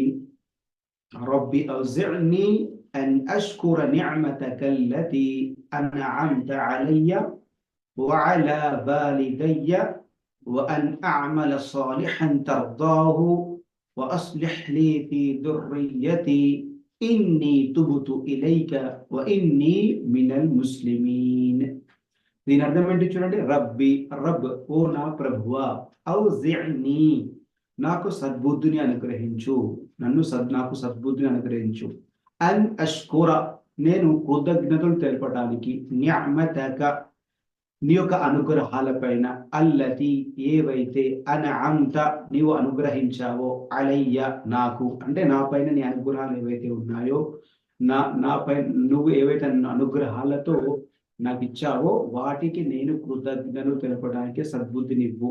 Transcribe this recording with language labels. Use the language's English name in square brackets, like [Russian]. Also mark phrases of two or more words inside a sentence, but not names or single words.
[Arabic] ربي أوزعني أن أشكر نعمتك التي أنعمت علي وعلى والدي وأن أعمل صالحا ترضاه وأصلح لي في ذريتي إني تبت إليك وإني من المسلمين. [Telugu] దీని అర్థం ఏంటి చూడండి. [Arabic] رب، رب [Telugu] ఓ నా ప్రభువా, ఔజి'ని నాకు సద్బుద్ధిని అనుగ్రహించు, నాకు సద్బుద్ధిని అనుగ్రహించు. [Arabic] أن أشكر [Telugu] నేను కృతజ్ఞతలు తెలపడానికి, నిఅమతక నీ యొక్క అనుగ్రహాల పైన, అల్లతి ఏవైతే, అన్అమ్త నీవు అనుగ్రహించావో, అలయ్య నాకు అంటే నా పైన నీ అనుగ్రహాలు ఏవైతే ఉన్నాయో, నాపై నువ్వు ఏవైతే అనుగ్రహాలతో నాకు ఇచ్చావో వాటికి నేను కృతజ్ఞతలు తెలపడానికి సద్బుద్ధినివ్వు.